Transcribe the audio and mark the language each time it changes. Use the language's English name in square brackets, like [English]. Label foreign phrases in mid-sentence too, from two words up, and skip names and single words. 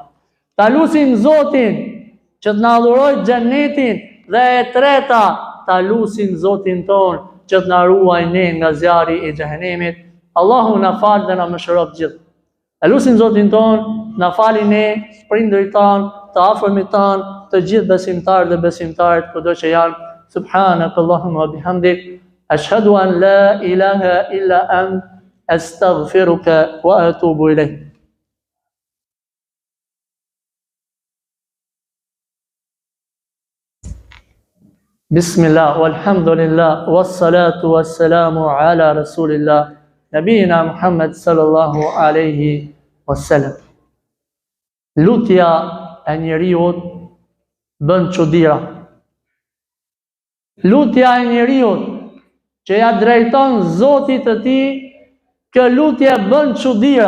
[Albanian] Ta lutim Zotin që të na dhurojë xhenetin dhe e treta, ta lutim Zotin ton që të na ruaj ne nga zjarri i xhehenemit. Allahu na fal dhe na mëshiroj gjithë. E lutim Zotin ton, na fali ne, prindërit tan, të afërmit tan, të gjithë besimtarët dhe besimtarët kudo që janë. [Arabic] سبحانك اللهم وبحمدك أشهد أن لا إله إلا أنت أستغفرك وأتوب إليك. بسم الله والحمد لله والصلاة والسلام على رسول الله, نبينا محمد صلى الله عليه وسلم. [Albanian] Lutja e njeriut bën çuditëra. Lutja e njeriut që ja drejton Zotit të tij, kjo lutje bën çuditëra.